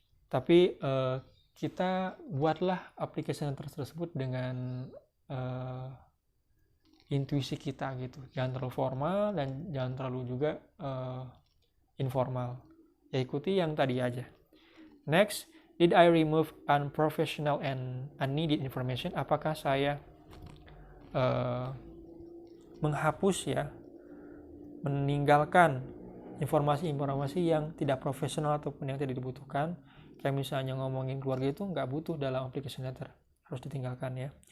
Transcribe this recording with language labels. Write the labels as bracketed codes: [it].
[id] Tapi kita buatlah application letter tersebut dengan intuisi kita gitu. Jangan terlalu formal dan jangan terlalu juga informal. Ya ikuti yang tadi aja. [en] Next, did I remove unprofessional and unneeded information? [id] Apakah saya menghapus ya, meninggalkan informasi-informasi yang tidak profesional ataupun yang tidak dibutuhkan? Kayak misalnya ngomongin keluarga itu nggak butuh dalam application letter, harus ditinggalkan ya.